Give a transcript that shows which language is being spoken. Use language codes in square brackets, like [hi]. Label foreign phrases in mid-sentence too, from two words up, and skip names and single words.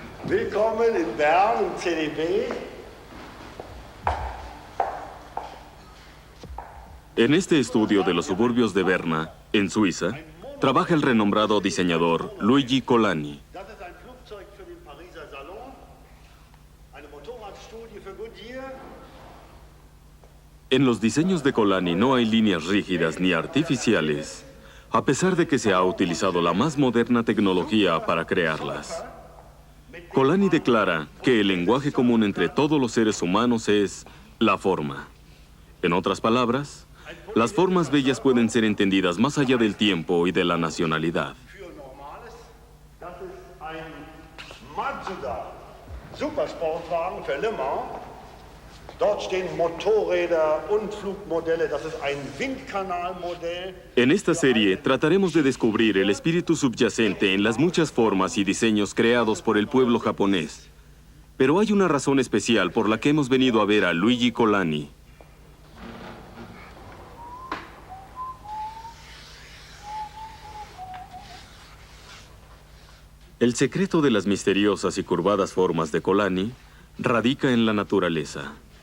[de] Willkommen in Bern im CDB. [es] En este estudio de los suburbios de Berna, en Suiza, trabaja el renombrado diseñador Luigi Colani. [de] Das ist ein Flugzeug für den Pariser Salon, eine Motorradstudie für Goodyear. [es] En los diseños de Colani no hay líneas rígidas ni artificiales, a pesar de que se ha utilizado la más moderna tecnología para crearlas. Colani declara que el lenguaje común entre todos los seres humanos es la forma. En otras palabras, las formas bellas pueden ser entendidas más allá del tiempo y de la nacionalidad. [de] Für Normales. Das ist ein Mazda Supersportwagen für Le Mans. Dort stehen Motorräder und Flugmodelle. Das ist ein Windkanalmodell. [es] En esta serie trataremos de descubrir el espíritu subyacente en las muchas formas y diseños creados por el pueblo japonés. Pero hay una razón especial por la que hemos venido a ver a Luigi Colani. El secreto de las misteriosas y curvadas formas de Colani radica en la naturaleza.